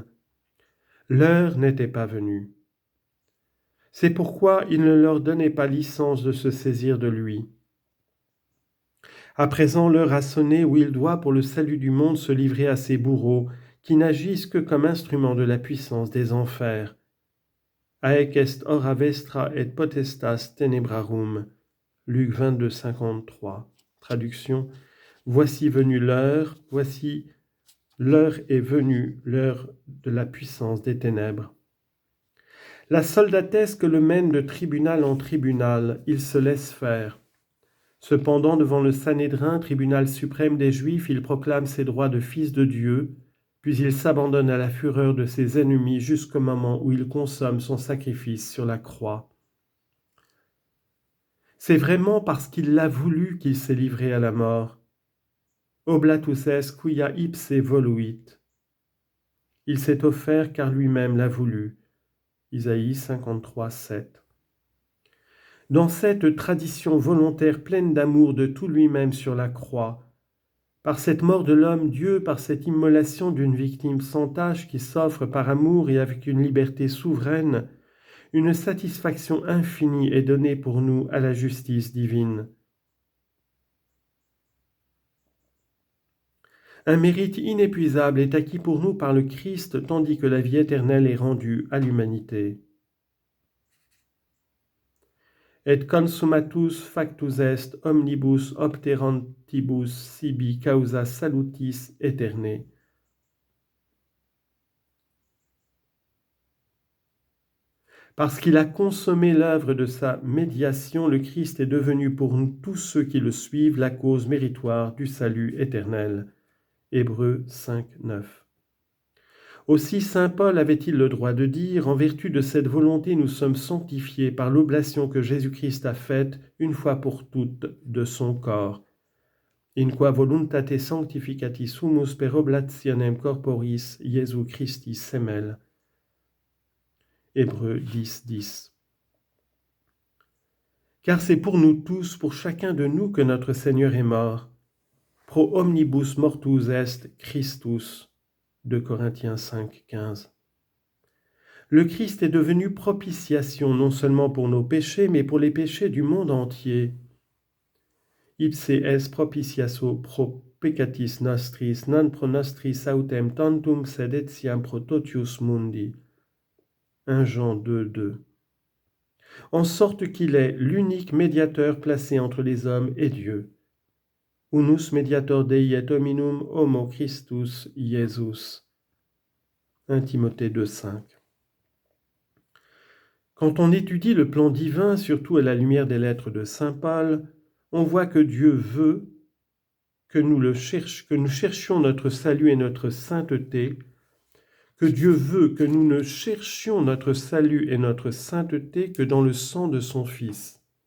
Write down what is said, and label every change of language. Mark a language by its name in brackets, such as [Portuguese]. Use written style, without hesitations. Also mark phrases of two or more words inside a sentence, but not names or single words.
[French] L'heure n'était pas venue. C'est pourquoi il ne leur donnait pas licence de se saisir de lui. À présent, l'heure a sonné où il doit, pour le salut du monde, se livrer à ses bourreaux, qui n'agissent que comme instruments de la puissance des enfers. [Latin] Haec est hora vestra et potestas tenebrarum. [French] Luc 22, 53. Traduction. Voici venue l'heure, voici l'heure est venue, l'heure de la puissance des ténèbres. La soldatesque le mène de tribunal en tribunal, il se laisse faire. Cependant, devant le Sanhédrin, tribunal suprême des Juifs, il proclame ses droits de fils de Dieu, puis il s'abandonne à la fureur de ses ennemis jusqu'au moment où il consomme son sacrifice sur la croix. C'est vraiment parce qu'il l'a voulu qu'il s'est livré à la mort. [Latin] Oblatus est quia ipse voluit. [French] Il s'est offert car lui-même l'a voulu. Isaïe 53, 7. Dans cette tradition volontaire pleine d'amour de tout lui-même sur la croix, par cette mort de l'homme, Dieu, par cette immolation d'une victime sans tache qui s'offre par amour et avec une liberté souveraine, une satisfaction infinie est donnée pour nous à la justice divine. Un mérite inépuisable est acquis pour nous par le Christ, tandis que la vie éternelle est rendue à l'humanité. [Latin] Et consummatus factus est omnibus obterantibus sibi causa salutis aeterne. [French] Parce qu'il a consommé l'œuvre de sa médiation, le Christ est devenu pour nous tous ceux qui le suivent la cause méritoire du salut éternel. Hébreux 5, 9. Aussi saint Paul avait-il le droit de dire, en vertu de cette volonté nous sommes sanctifiés par l'oblation que Jésus-Christ a faite une fois pour toutes de son corps. [Latin] In qua voluntate sanctificatis sumus per oblationem corporis Jesu Christi semel. [French] Hébreux 10, 10. Car c'est pour nous tous, pour chacun de nous, que notre Seigneur est mort. [Latin] Pro omnibus mortus est Christus. [French] 2 Corinthiens 5, 15. Le Christ est devenu propitiation non seulement pour nos péchés, mais pour les péchés du monde entier. [Latin] Ipse es propitiaso pro peccatis nostris, non pro nostris autem tantum sed etiam pro totius mundi. [French] 1 Jean 2, 2. En sorte qu'il est l'unique médiateur placé entre les hommes et Dieu. [Latin] Unus mediator Dei et hominum homo Christus Iesus. [French] 1 Timothée 2, 5. Quand on étudie le plan divin, surtout à la lumière des lettres de saint Paul, on voit que Dieu veut que nous cherchions notre salut et notre sainteté, que Dieu veut que nous ne cherchions notre salut et notre sainteté que dans le sang de son Fils.